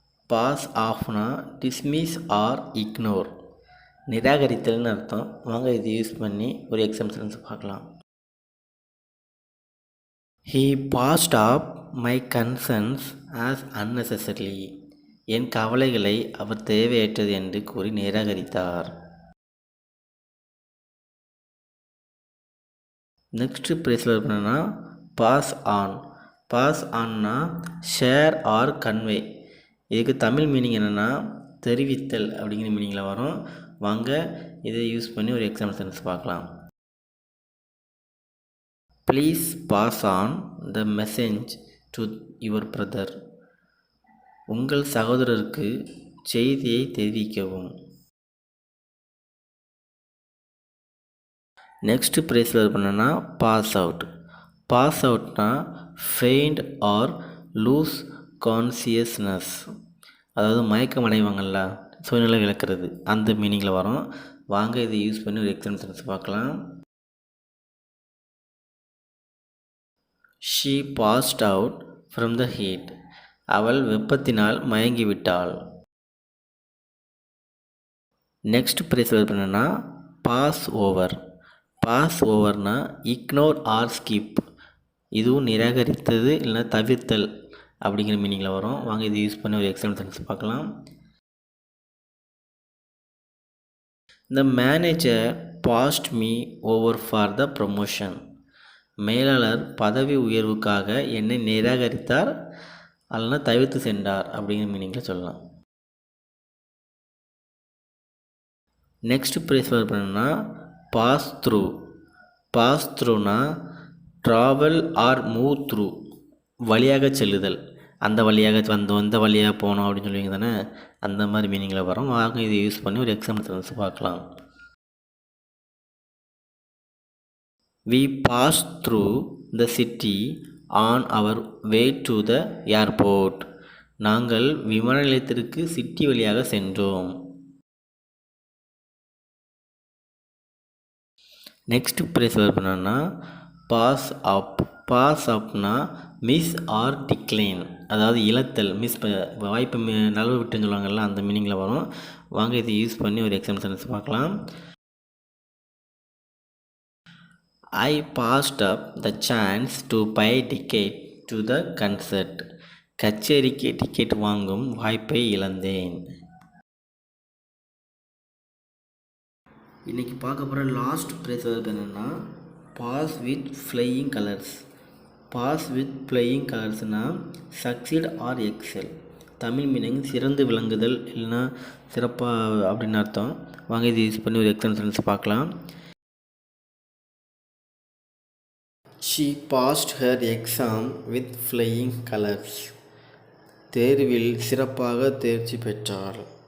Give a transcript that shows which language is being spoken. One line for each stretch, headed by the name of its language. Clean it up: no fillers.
Tamil: Pass ஆஃப்னா
English: dismiss or ignore,
Tamil: நிராகரித்தல்னு அர்த்தம். வாங்க இது யூஸ் பண்ணி ஒரு எக்ஸாம்பிள் சென்டென்ஸ் பார்க்கலாம்.
English: He passed off my concerns as unnecessary.
Tamil: என் கவலைகளை அவர் தேவையற்றது என்று கூறி நிராகரித்தார். நெக்ஸ்ட் ப்ரைஸில் இருப்பேன்னா pass on. Pass ஆன்னா
English: Share or convey.
Tamil: இதுக்கு தமிழ் மீனிங் என்னென்னா தெரிவித்தல் அப்படிங்கிற மீனிங்கில் வரும். வாங்க இதை யூஸ் பண்ணி ஒரு எக்ஸாம்பிள் சென்டென்ஸ் பார்க்கலாம்.
English: Please pass on the message to your brother.
Tamil: உங்கள் சகோதரருக்கு செய்தியை தெரிவிக்கவும். நெக்ஸ்ட் ப்ரைஸில் இருப்பேன்னா pass out. Pass அவுட்னா
English: faint or lose consciousness,
Tamil: அதாவது மயக்கம் அடைவாங்கள்ல, சூழ்நிலை விளக்குறது, அந்த மீனிங்கில் வரும். வாங்க இதை யூஸ் பண்ணி ஒரு எக்ஸாம்பிள் சென்டென்ஸ் பார்க்கலாம்.
English: She passed out from the heat.
Tamil: அவள் வெப்பத்தினால் மயங்கிவிட்டாள். நெக்ஸ்ட் ப்ரைஸில் என்னென்னா pass over. Pass ஓவர்னா
English: ignore or skip,
Tamil: இதுவும் நிராகரித்தது இல்லைனா தவிர்த்தல் அப்படிங்கிற மீனிங்கில் வரும். வாங்க இது யூஸ் பண்ணி ஒரு எக்ஸாம்பிள் சென்டென்ஸ் பார்க்கலாம்.
English: The manager passed me over for the promotion.
Tamil: மேலாளர் பதவி உயர்வுக்காக என்னை நிராகரித்தார் அல்லனா தவிர்த்து சென்றார் அப்படிங்கிற மீனிங்கில் சொல்லலாம். நெக்ஸ்ட் ப்ரைஸ் பண்ணணும்னா pass through. Pass த்ரூனா
English: travel or move through,
Tamil: வழியாக செல்லுதல், அந்த வழியாக வந்த வழியாக போனோம் அப்படின்னு சொல்லுவீங்க தானே, அந்த மாதிரி மீனிங்கில் வரும். வாங்க இதை யூஸ் பண்ணி ஒரு எக்ஸாம்பிள் சென்டென்ஸ் பார்க்கலாம்.
English: We passed through the city on our way to the airport.
Tamil: நாங்கள் விமான நிலையத்திற்கு சிட்டி வழியாக சென்றோம். நெக்ஸ்ட் ப்ரைஸ் பண்ணோன்னா பாஸ் அப். பாஸ் அப்னா
English: miss or decline,
Tamil: அதாவது இழத்தல், வாய்ப்பு நழுவ விட்டுன்னு சொல்லுவாங்கள்ல, அந்த மீனிங்கில் வரும். வாங்க இதை யூஸ் பண்ணி ஒரு எக்ஸாம்பிள் சென்டென்ஸ் பார்க்கலாம்.
English: I passed up the chance to buy ticket to the concert.
Tamil: கச்சேரிக்கு டிக்கெட் வாங்கும் வாய்ப்பை இழந்தேன். இன்றைக்கி பார்க்க போகிற லாஸ்ட் ப்ரைஸ் என்னென்னா
English: Pass with flying colours.
Tamil: Pass with flying கலர்ஸ்னால்
English: Succeed or excel.
Tamil: Tamil meaning சிறந்து விளங்குதல் இல்லைன்னா சிறப்பாக அப்படின்னு அர்த்தம். வாங்க இது யூஸ் பண்ணி ஒரு எக்ஸாம்பிள் சென்டென்ஸ் பார்க்கலாம்.
English: She passed her exam with flying colors.
Tamil: தேர்வில் சிறப்பாக தேர்ச்சி பெற்றாள்.